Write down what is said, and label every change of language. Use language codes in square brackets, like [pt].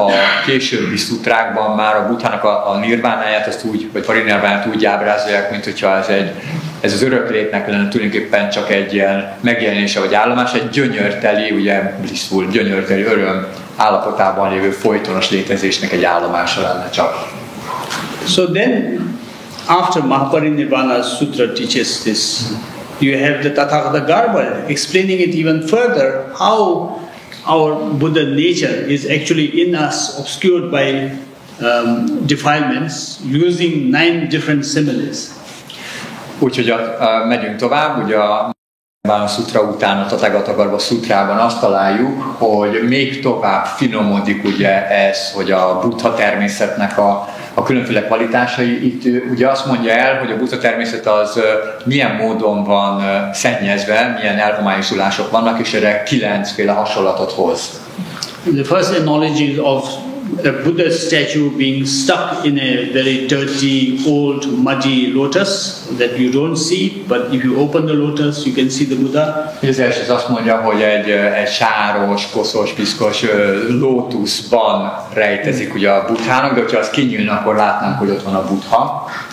[hu] A későbbi szutrákban már a Buddhának a nirvánáját, azt úgy, vagy parinirvánát úgy ábrázolják, mint hogyha ez az öröklétnek lenne tulajdonképpen csak egy ilyen megjelenése vagy állomás, egy gyönyörteli, ugye blissful, gyönyörteli öröm állapotában lévő folytonos létezésnek egy állomása lenne csak. [en] So then, after Mahaparinirvana Sutra teaches this, you have the Tathagata Garba explaining it even further, how our Buddha nature is actually in us, obscured by defilements, using 9 different similes. [hu] Úgyhogy megyünk tovább, ugye a Sutra után a Tathagata Garba Sutrában azt találjuk, hogy még tovább finomodik ugye ez, hogy a Buddha-természetnek a különféle kvalitásai. Itt ugye azt mondja el, hogy a Buddha-természet az milyen módon van szennyezve, milyen elhomályosulások vannak, és erre 9 féle hasonlatot hoz. [en] The first analogy is of a Buddha statue being stuck in a very dirty, old, muddy lotus that you don't see, but if you open the lotus, you can see the Buddha. [hu] Az első az azt mondja, hogy egy sáros, koszos, piszkos lótuszban rejtezik ugye a Buddhának, de hogyha az kinyílna, akkor látnánk, hogy ott van a Buddha.